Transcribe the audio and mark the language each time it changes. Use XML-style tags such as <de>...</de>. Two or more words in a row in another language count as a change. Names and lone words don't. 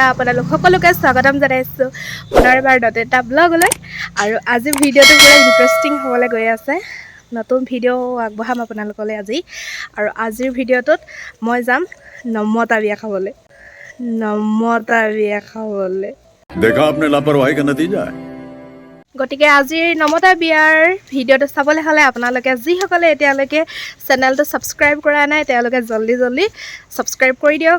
<as>আপোনালোক সকলোকে স্বাগতম জনাইছোঁ পুনৰবাৰ নতুন এটা ব্লগলৈ। আৰু আজি ভিডিঅ'টো পুৰা ইণ্টাৰেষ্টিং হ'বলৈ গৈ আছে। নতুন ভিডিঅ' আগবঢ়াম আপোনালোকলৈ আজি। আৰু আজিৰ ভিডিঅ'টোত মই যাম নমতা বিয়া খাবলৈ। নমতা বিয়া খাবলৈ</as> <hi>देखा आपने लापरवाही का नतीजा है।</hi> <as>গতিকে আজিৰ নমতা বিয়াৰ ভিডিঅ'টো চাবলৈ হ'লে আপোনালোকে যিসকলে এতিয়ালৈকে চেনেলটো ছাবস্ক্ৰাইব কৰা নাই তেওঁলোকে জল্দি ছাবস্ক্ৰাইব কৰি দিয়ক।</as>